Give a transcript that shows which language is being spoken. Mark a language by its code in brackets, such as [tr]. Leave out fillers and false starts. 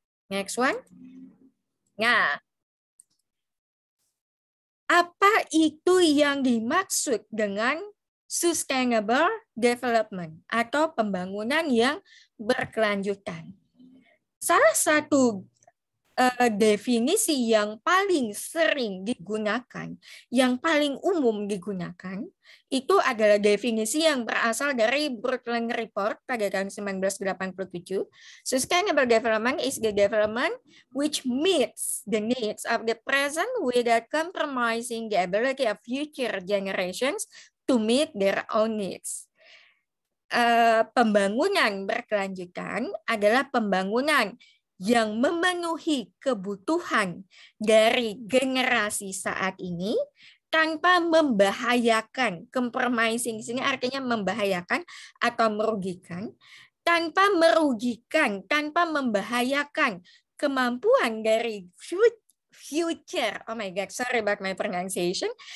[en] Next one. [id] Nah, apa itu yang dimaksud dengan sustainable development atau pembangunan yang berkelanjutan? Salah satu definisi yang paling sering digunakan, yang paling umum digunakan, itu adalah definisi yang berasal dari Brundtland Report pada tahun 1987. [en] Sustainable development is the development which meets the needs of the present without compromising the ability of future generations to meet their own needs. [id] Pembangunan berkelanjutan adalah pembangunan yang memenuhi kebutuhan dari generasi saat ini tanpa membahayakan, compromising sini artinya membahayakan atau merugikan, tanpa merugikan, tanpa membahayakan kemampuan dari future, [en] oh my god, sorry about my pronunciation,